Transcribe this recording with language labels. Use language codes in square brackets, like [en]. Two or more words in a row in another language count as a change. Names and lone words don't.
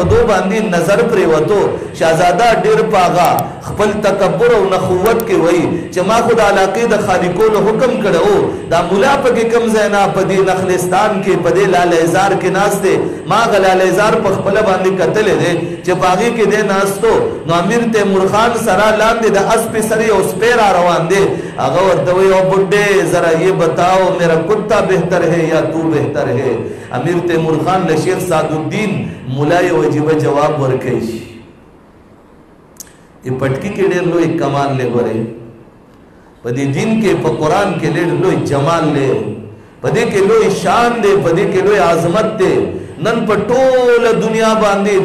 [ps] دو باندې نظر پرېوتو شهزاده ډېر پاغه خپل تکبر او نخوت کې وایي چې ما خو د علاقې د خالي کولو حکم کړی دا مولا پکې کوم ځای نه په دې نخلستان کې په دې لالیزار کې ناست دی ما هغه لالیزار په خپله باندې کتلی دی چې په هغې کې دی ناستو نو امیر تیمور خان سره لاندې د اسپې سره یو سپی را روان دی هغه ورته وایي او بډې [ur] ذرا یہ بتاؤ میرا کتا بہتر ہے یا تو بہتر ہے [ps] امیر تیمور خان له شیخ سعد الدین مولا یې وجیبه جواب ورکوي یہ پټکی کې ډېر لوی کمال دی ګورې په دې دین کې په قرآن کې ډېر لوی جمال دی په دې کې لوی شان دی په دې کې لوی عظمت دی نن په ټوله دنیا باندې د